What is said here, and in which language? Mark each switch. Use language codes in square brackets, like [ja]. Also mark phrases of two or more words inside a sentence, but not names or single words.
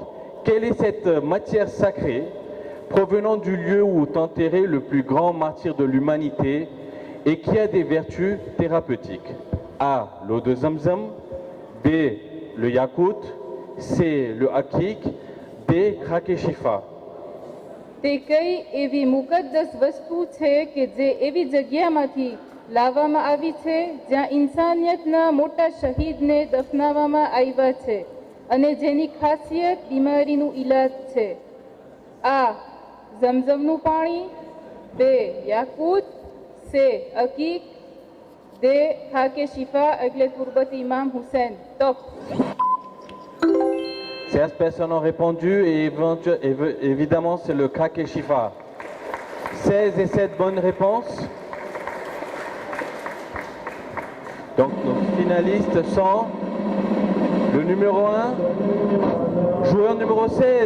[fr] Quelle est cette matière sacrée provenant du lieu où est enterré le plus grand martyr de l'humanité et qui a des vertus thérapeutiques? A. L'eau de Zamzam. B. Le yakout. C. Le hakik. D. Rakeshifa. [gu] તે કઈ એવી મુકદ્દસ વસ્તુ છે કે જે એવી જગ્યામાંથી લાવવામાં આવી છે જ્યાં ઇન્સાનિયતના મોટા શહીદને દફનાવવામાં આવ્યા છે અને જેની ખાસિયત બીમારીનું ઈલાજ છે? આ. ઝમઝમનું પાણી. બે. યાકૂત. સે. અકીક. દે. ખાકે શિફા એટલે તુરબત ઇમામ હુસૈન. ટોપ. [fr] 16 personnes ont répondu et évidemment c'est le Kak et Shifa. 16 et 7 bonnes réponses. Donc nos finalistes sont le numéro 1, joueur numéro 16.